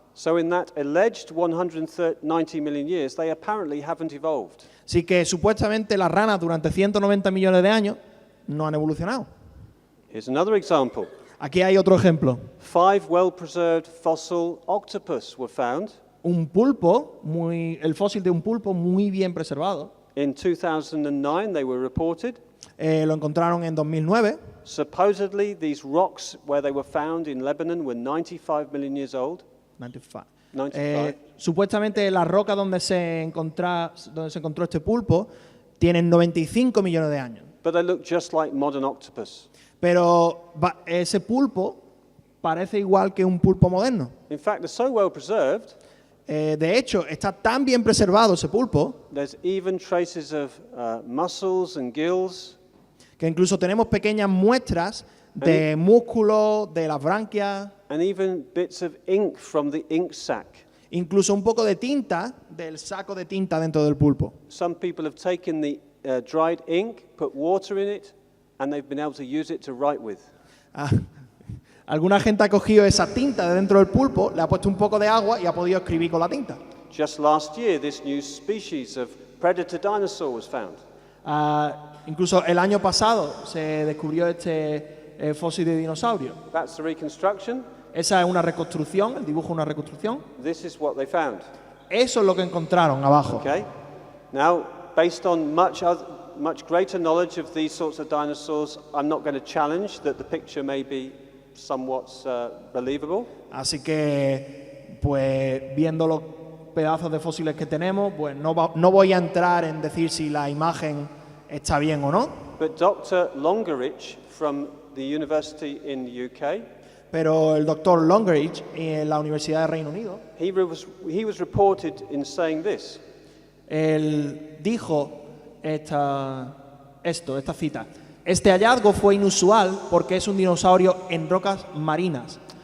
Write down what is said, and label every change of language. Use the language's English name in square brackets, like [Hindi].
[English] So in that alleged 190 million years, they apparently haven't evolved. [Spanish] Así que supuestamente las ranas durante 190 millones de años no han evolucionado. [English] Here's another example. [Spanish] Aquí hay otro ejemplo. [English] 5 well-preserved fossil octopus were found [Spanish] Un pulpo, el fósil de un pulpo muy bien preservado. [English] in 2009. They were reported. [Spanish] Lo encontraron en 2009. [English] Supposedly, these rocks where they were found in Lebanon were 95 million years old. 95. [Spanish] 95. Supuestamente las rocas donde se encontró este pulpo tienen 95 millones de años. [English] But they look just like modern octopus. [Spanish] Pero ese pulpo parece igual que un pulpo moderno. [English] In fact, they're so well preserved, [Spanish] De hecho, está tan bien preservado ese pulpo [English] there's even traces of muscles and gills. [Spanish] que incluso tenemos pequeñas muestras de músculos, de las branquias, [English] And even bits of ink from the ink sac. [Spanish] incluso un poco de tinta del saco de tinta dentro del pulpo. [English] Some people have taken the dried ink, put water in it, and they've been able to use it to write with. [Spanish] Ah, alguna gente ha cogido esa tinta de dentro del pulpo, le ha puesto un poco de agua y ha podido escribir con la tinta. [English] Just last year, this new species of predator dinosaur was found. [Spanish] Incluso el año pasado se descubrió este fósil de dinosaurio. [English] That's the reconstruction. [Spanish] Esa es una reconstrucción, el dibujo es una reconstrucción. [English] This is what they found. [Spanish] Eso es lo que encontraron abajo. [English] Okay. Now, based on much greater knowledge of these sorts of dinosaurs, I'm not going to challenge that the picture may be somewhat believable. [Spanish] Así que, pues, viendo los pedazos de fósiles que tenemos, pues no voy a entrar en decir si la imagen está bien o no. [English] But Dr. Longerich from the university in the UK, [Spanish] Pero el doctor Longerich en la Universidad de Reino Unido, [English] he was reported in saying this. [Spanish] él dijo esta cita. Este hallazgo fue inusual porque es un dinosaurio en rocas marinas.